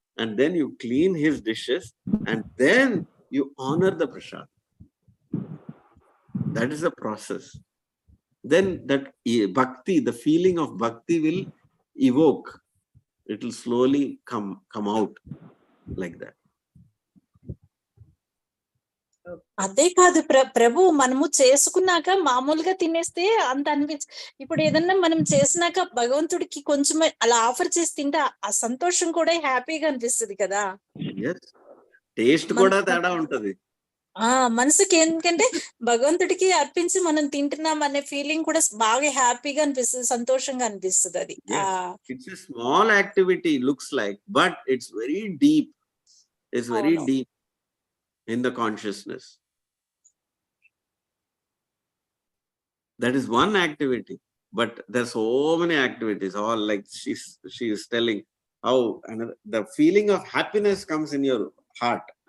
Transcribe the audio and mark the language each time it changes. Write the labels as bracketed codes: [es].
[en] And then you clean his dishes. And then you honor the prasadam. That is the process. Then that bhakti, the feeling of bhakti will evoke. It will slowly come out like that. [te] అదే కాదు ప్రభు, మనము చేసుకున్నాక మామూలుగా తినేస్తే అంత ఇప్పుడు ఏదన్నా మనం చేసినాక భగవంతుడికి కొంచెం అలా ఆఫర్ చేసి తింటే ఆ సంతోషం కూడా హ్యాపీగా అనిపిస్తుంది కదా. టేస్ట్ కూడా తేడా ఉంటది. మనసుకి ఎందుకంటే భగవంతుడికి అర్పించి మనం తింటున్నాం అనే ఫీలింగ్ కూడా బాగా హ్యాపీగా అనిపిస్తుంది, సంతోషంగా అనిపిస్తుంది. అది [en] It's a small activity looks like, but it's very deep. It's very deep in the consciousness. That is one activity, but there's so many activities, all like she is telling how the feeling of happiness comes in your heart.